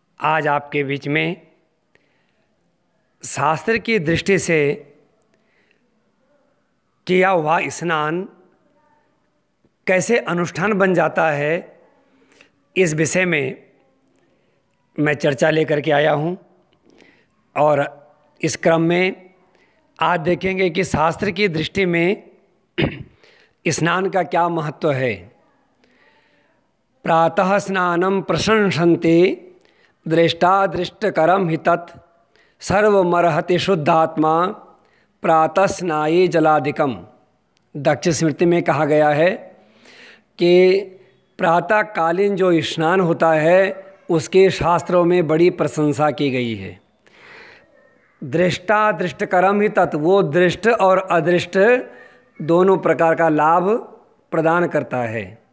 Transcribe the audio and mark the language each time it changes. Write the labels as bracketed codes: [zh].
[hi] आज आपके बीच में शास्त्र की दृष्टि से किया हुआ स्नान कैसे अनुष्ठान बन जाता है, इस विषय में मैं चर्चा लेकर के आया हूँ। और इस क्रम में आज देखेंगे कि शास्त्र की दृष्टि में स्नान का क्या महत्व है। [sa] प्रातः स्नानं प्रशंसन्ते दृष्टादृष्टकरं हि तत् सर्वमर्हति शुद्धात्मा प्रातः स्नाये जलाधिकम। [hi] दक्ष स्मृति में कहा गया है कि प्रातःकालीन जो स्नान होता है उसके शास्त्रों में बड़ी प्रशंसा की गई है। [sa] दृष्टादृष्टकरम हि तत्, [hi] वो दृष्ट और अदृष्ट दोनों प्रकार का लाभ प्रदान करता है।